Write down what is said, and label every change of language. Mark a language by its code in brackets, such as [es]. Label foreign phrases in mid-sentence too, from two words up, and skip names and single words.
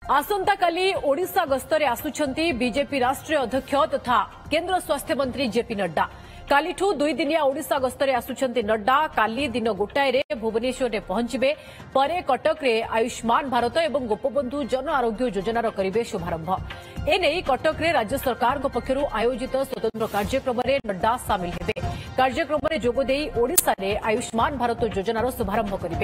[or] ଆସନ୍ତା କାଲି ଓଡ଼ିଶା ଗସ୍ତରେ ଆସୁଛନ୍ତି ବିଜେପି ରାଷ୍ଟ୍ରୀୟ ଅଧ୍ୟକ୍ଷ ତଥା କେନ୍ଦ୍ର ସ୍ୱାସ୍ଥ୍ୟ ମନ୍ତ୍ରୀ ଜେପି ନଡ୍ଡା। କାଲିଠୁ 2 ଦିନିଆ ଓଡ଼ିଶା ଗସ୍ତରେ ଆସୁଛନ୍ତି ନଡ୍ଡା। କାଲି ଦିନ ଗୋଟାଏରେ ଭୁବନେଶ୍ୱରରେ ପହଞ୍ଚିବେ। ପରେ କଟକରେ ଆୟୁଷ୍ମାନ ଭାରତ ଏବଂ ଗୋପବନ୍ଧୁ ଜନ ଆରୋଗ୍ୟ ଯୋଜନାର କରିବେ ଶୁଭାରମ୍ଭ। ଏଣେ କଟକରେ ରାଜ୍ୟ ସରକାର ପକ୍ଷରୁ ଆୟୋଜିତ ସ୍ୱତନ୍ତ୍ର କାର୍ଯ୍ୟକ୍ରମରେ ନଡ୍ଡା ସାମିଲ ହେବେ। କାର୍ଯ୍ୟକ୍ରମରେ ଯୋଗ ଦେଇ ଓଡ଼ିଶାରେ ଆୟୁଷ୍ମାନ ଭାରତ ଯୋଜନାର ଶୁଭାରମ୍ଭ କରିବେ।